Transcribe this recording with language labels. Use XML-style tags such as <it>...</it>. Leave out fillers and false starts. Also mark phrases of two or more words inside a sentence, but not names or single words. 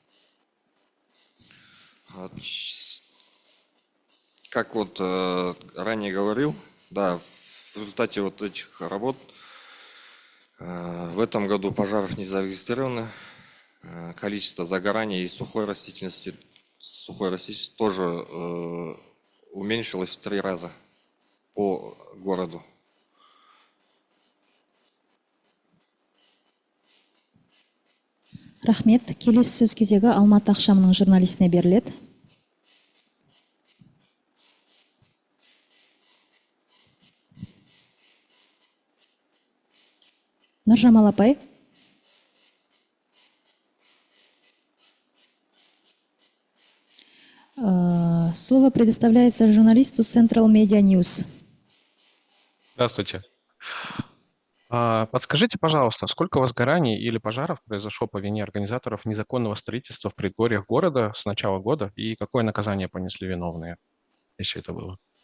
<ru>Как вот ранее говорил, да, в результате вот этих работ в этом году пожаров не зарегистрировано. Количество загораний и сухой растительности тоже уменьшилось в 3 раза по городу.</ru> <kk>Рахмет. Келесі сөз кезегі Алматы ақшамының журналистіне беріледі. Нұржамал апай.</kk> <ru>Слово предоставляется журналисту Central Media News. Здравствуйте. Подскажите, пожалуйста, сколько возгораний или пожаров произошло по вине организаторов незаконного строительства в предгорьях города с начала года и какое наказание понесли виновные, если это было?</ru>